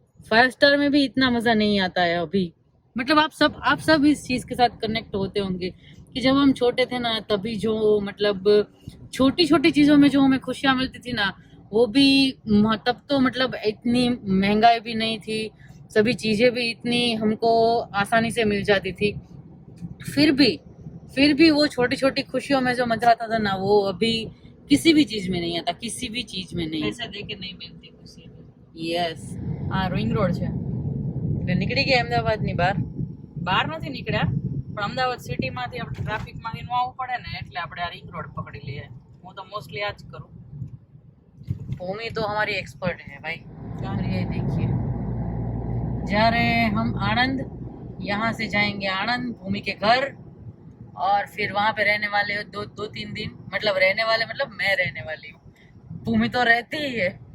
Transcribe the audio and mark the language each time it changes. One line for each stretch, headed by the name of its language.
Hindi: 5 star में भी इतना मजा नहीं आता है अभी। मतलब आप सब इस चीज के साथ कनेक्ट होते होंगे कि जब हम छोटे थे ना तभी जो मतलब छोटी छोटी चीजों में जो हमें खुशियां मिलती थी ना, वो भी तब तो मतलब इतनी महंगाई भी नहीं थी, सभी चीजें भी इतनी हमको आसानी से मिल जाती थी। फिर भी वो छोटी छोटी खुशियों में जो मजा आता था ना, वो अभी किसी भी चीज में नहीं आता, किसी भी चीज में नहीं। पैसा देके नहीं मिलती खुशी।
Gujarati: यस, આ રોઈંગ રોડ છે એટલે નીકળી ગયા અમદાવાદની બહાર નથી નીકળ્યા, પણ અમદાવાદ સિટીમાંથી આપણે ટ્રાફિકમાંથી ન આવવું પડે ને એટલે આપણે આ રિંગ રોડ પકડી લઈએ। હું તો મોસ્ટલી આ જ કરું।
Hindi: भूमि तो हमारी एक्सपर्ट है भाई। और ये देखिए, जा रहे हैं हम आनंद यहाँ से जाएंगे आनंद भूमि के घर, और फिर वहाँ पे रहने वाले हो 2-3 दिन, मतलब रहने वाले मतलब मैं रहने वाली हूँ, भूमि तो रहती ही है।